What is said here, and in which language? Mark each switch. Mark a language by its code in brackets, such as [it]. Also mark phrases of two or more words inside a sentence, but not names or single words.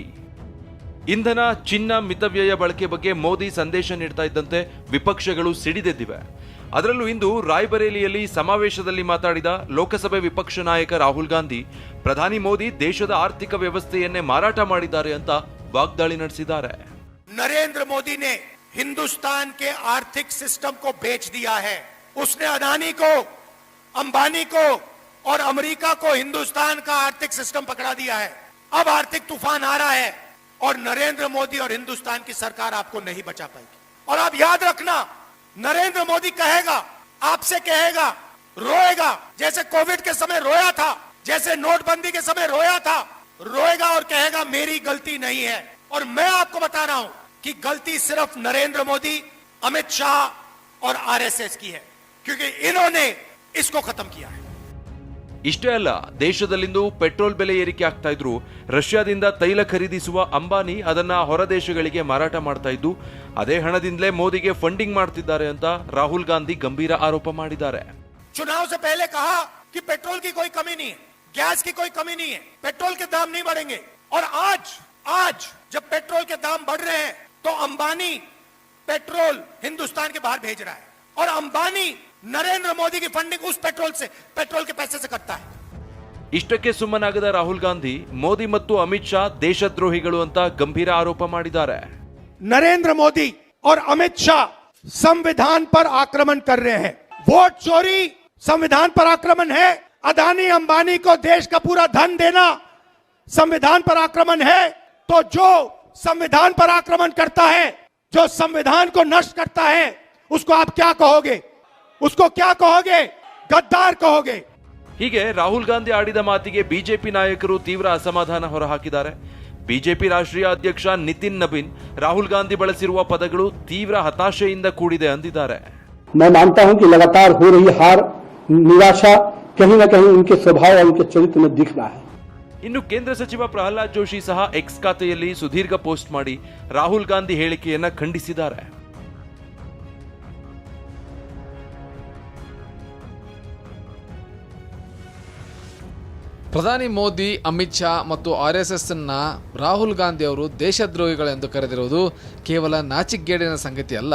[kn] ಇಂಧನ, ಚಿನ್ನ ಮಿತವ್ಯಯ ಬಳಕೆ ಬಗ್ಗೆ ಮೋದಿ ಸಂದೇಶ ನೀಡ್ತಾ ಇದ್ದಂತೆ ವಿಪಕ್ಷಗಳು ಸಿಡಿದೆದ್ದಿವೆ. ಅದರಲ್ಲೂ ಇಂದು ರಾಯ್ಬರೇಲಿಯಲ್ಲಿ ಸಮಾವೇಶದಲ್ಲಿ ಮಾತಾಡಿದ ಲೋಕಸಭೆ ವಿಪಕ್ಷ ನಾಯಕ ರಾಹುಲ್ ಗಾಂಧಿ, ಪ್ರಧಾನಿ ಮೋದಿ ದೇಶದ ಆರ್ಥಿಕ ವ್ಯವಸ್ಥೆಯನ್ನೇ ಮಾರಾಟ ಮಾಡಿದ್ದಾರೆ ಅಂತ ವಾಗ್ದಾಳಿ ನಡೆಸಿದ್ದಾರೆ. [hi] नरेंद्र मोदी ने हिंदुस्तान के आर्थिक सिस्टम को बेच दिया है। उसने अदानी को, अंबानी को और अमेरिका को हिंदुस्तान का आर्थिक सिस्टम पकड़ा दिया है। अब आर्थिक तूफान आ रहा है और नरेंद्र मोदी और हिंदुस्तान की सरकार आपको नहीं बचा पाएगी। और आप याद रखना, नरेंद्र मोदी कहेगा, आपसे कहेगा, रोएगा, जैसे कोविड के समय रोया था, जैसे नोटबंदी के समय रोया था, रोएगा और कहेगा मेरी गलती नहीं है। और मैं आपको बता रहा हूं कि गलती सिर्फ नरेंद्र मोदी, अमित शाह और आरएसएस की है, क्योंकि इन्होंने इसको खत्म किया है। [kn] ಇಷ್ಟೇ ಅಲ್ಲ, ದೇಶದಲ್ಲಿಂದು ಪೆಟ್ರೋಲ್ ಬೆಲೆ ಏರಿಕೆ ಆಗ್ತಾ ಇದ್ರು ರಷ್ಯಾದಿಂದ ತೈಲ ಖರೀದಿಸುವ ಅಂಬಾನಿ ಅದನ್ನ ಹೊರ ದೇಶಗಳಿಗೆ ಮಾರಾಟ ಮಾಡ್ತಾ ಇದ್ದು ಅದೇ ಹಣದಿಂದಲೇ ಮೋದಿಗೆ ಫಂಡಿಂಗ್ ಮಾಡ್ತಿದ್ದಾರೆ ಅಂತ ರಾಹುಲ್ ಗಾಂಧಿ ಗಂಭೀರ ಆರೋಪ ಮಾಡಿದ್ದಾರೆ. [hi] चुनाव से पहले कहा कि पेट्रोल की कोई कमी नहीं है, गैस की कोई कमी नहीं है, पेट्रोल के दाम नहीं बढ़ेंगे। और आज जब पेट्रोल के दाम बढ़ रहे हैं तो अंबानी पेट्रोल हिंदुस्तान के बाहर भेज रहा है और अंबानी नरेंद्र मोदी की फंडिंग उस पेट्रोल के पैसे से करता है। [kn] ಇಷ್ಟಕ್ಕೆ ಸುಮ್ಮನಾಗದ ರಾಹುಲ್ ಗಾಂಧಿ ಮೋದಿ ಮತ್ತು ಅಮಿತ್ ಶಾ ದೇಶದ್ರೋಹಿಗಳು ಅಂತ ಗಂಭೀರ ಆರೋಪ ಮಾಡಿದ್ದಾರೆ. [hi] नरेंद्र मोदी और अमित शाह संविधान पर आक्रमण कर रहे हैं। वोट चोरी संविधान पर आक्रमण है। अदानी अंबानी को देश का पूरा धन देना संविधान पर आक्रमण है। तो जो संविधान पर आक्रमण करता है, जो संविधान को नष्ट करता है, उसको आप क्या कहोगे? उसको क्या कहोगे? गद्दार कहोगे। [kn] ಹೀಗೆ ರಾಹುಲ್ ಗಾಂಧಿ ಆಡಿದ ಮಾತಿಗೆ ಬಿಜೆಪಿ ನಾಯಕರು ತೀವ್ರ ಅಸಮಾಧಾನ ಹೊರಹಾಕಿದ್ದಾರೆ. ಬಿಜೆಪಿ ರಾಷ್ಟ್ರೀಯ ಅಧ್ಯಕ್ಷ ನಿತಿನ್ ನಬೀನ್ ರಾಹುಲ್ ಗಾಂಧಿ ಬಳಸಿರುವ ಪದಗಳು ತೀವ್ರ ಹತಾಶೆಯಿಂದ ಕೂಡಿದೆ ಅಂದಿದ್ದಾರೆ. [hi] मैं मानता हूं कि लगातार हो रही हार, निराशा कहीं न कहीं उनके स्वभाव और उनके चरित्र में दिख रहा है. [kn] ಇನ್ನು ಕೇಂದ್ರ ಸಚಿವ ಪ್ರಹ್ಲಾದ್ ಜೋಶಿ ಸಹ ಎಕ್ಸ್ ಖಾತೆಯಲ್ಲಿ ಸುದೀರ್ಘ ಪೋಸ್ಟ್ ಮಾಡಿ ರಾಹುಲ್ ಗಾಂಧಿ ಹೇಳಿಕೆಯನ್ನ ಖಂಡಿಸಿದ್ದಾರೆ. ಪ್ರಧಾನಿ ಮೋದಿ, ಅಮಿತ್ ಶಾ ಮತ್ತು ಆರ್ಎಸ್ಎಸ್ನ ರಾಹುಲ್ ಗಾಂಧಿ ಅವರು ದೇಶದ್ರೋಹಿಗಳೆಂದು ಕರೆದಿರುವುದು ಕೇವಲ ನಾಚಿಕೆಗೇಡಿನ ಸಂಗತಿ ಅಲ್ಲ.